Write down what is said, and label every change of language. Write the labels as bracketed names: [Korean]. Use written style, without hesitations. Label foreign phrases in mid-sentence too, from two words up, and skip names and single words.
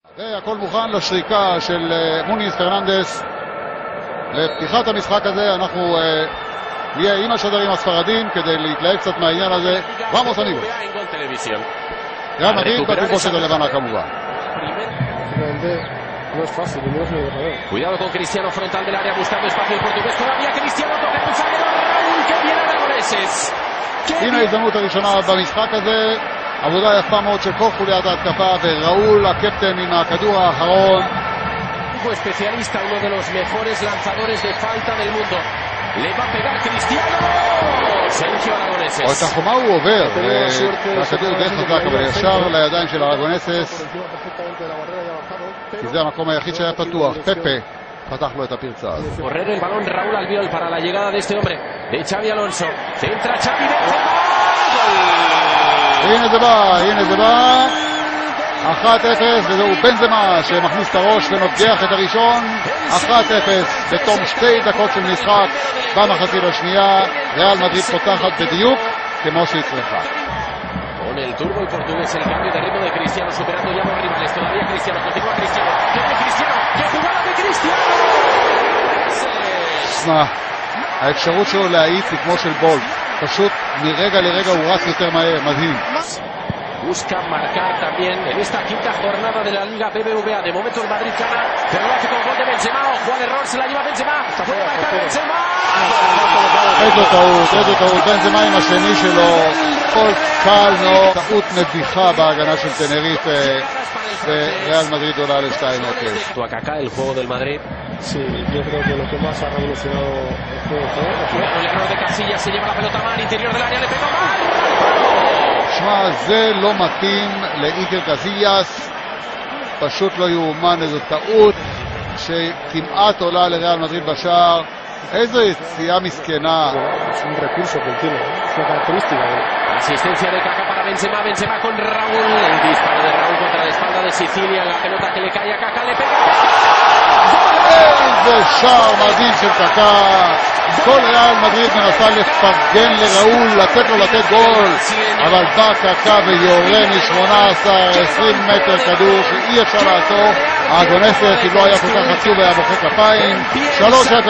[Hebrew] והכל מוכן לשריקה של מוניס פרננדס לפתיחת המשחק הזה. אנחנו נהיה עם השדרים הספרדים כדי להתלהב קצת מהעניין הזה. [Spanish] Vamos amigos. [Hebrew] ריאל מדריד בתלבושת הלבנה כמובן. [Spanish] No es fácil, no es muy Cuidado con Cristiano, frontal del área, buscando espacio el portugués. Todavía Cristiano toca el zaguero. ¡Raúl, que viene Aragoneses! [Hebrew] הנה ההזדמנות הראשונה במשחק הזה. עבודה יפה מאוד של כל חוליית ההתקפה, וראול הקפטן עם הכדור האחרון. [Spanish] Especialista, uno de los mejores lanzadores de falta del mundo. Le va a pegar Cristiano. Sergio Aragoneses. [Hebrew] או את החומה הוא עובר, והכדור די חזק, אבל ישר לידיים של ארגונסס, כי זה המקום היחיד שהיה פתוח. פפה פתח לו את הפרצה הזאת. [Spanish] Correr el balón Raúl Albiol para la llegada de este hombre, de Xavi Alonso. Centra Xavi, [Hebrew] הנה זה בא, הנה זה בא. 1-0, וזהו בנזמה שמכניס את הראש ונוגח את הראשון. 1-0 בתום 2 דקות של משחק במחצית השנייה. ריאל מדריד פותחת בדיוק כמו שהיא צריכה. [Spanish] Con el turbo y portugués, el cambio de ritmo de Cristiano, superando ya los rivales. Todavía Cristiano, continúa Cristiano. ¡Viene Cristiano! ¡Qué jugada de Cristiano! [Hebrew] האפשרות שלו להאיץ היא כמו של בולט. פשוט מרגע לרגע הוא רץ יותר מהר, מדהים. [Spanish] Busca marcar también en esta quinta jornada de la Liga BBVA. De momento el Madrid gana, pero lo hace con gol de Benzema. Ojo al error, se la lleva Benzema. Puede marcar Benzema. [Hebrew] איזו טעות. בנזמה עם השני שלו. כל קל מאוד. טעות מביכה בהגנה של טנריף. וריאל מדריד עולה ל-2-0. [Spanish] Tu acá el juego del Madrid. Sí, yo creo que lo que más ha revolucionado el juego fue El error de Casillas, se lleva la pelota mal, interior del área, le pegó mal. [Hebrew] שמע, זה לא מתאים לאיקר קסיאס, פשוט לא יאומן, איזו טעות שכמעט עולה לריאל מדריד בשער. איזו יציאה מסכנה. [Spanish] Es un recurso que tiene, es una característica. Asistencia de Kaká para Benzema, Benzema con Raúl, el disparo de Raúl contra la espalda de Sicilia, la pelota que le cae a Kaká, le pega. [Hebrew] איזה שער מדהים של קקה. כל ריאל מדריד מנסה לפרגן לראול, לתת לו לתת גול, אבל בא קקה ויורה מ-18-20 מטר כדור שאי אפשר לעצור. ארגונסס, אם לא היה כל כך עצוב היה מוחא כפיים.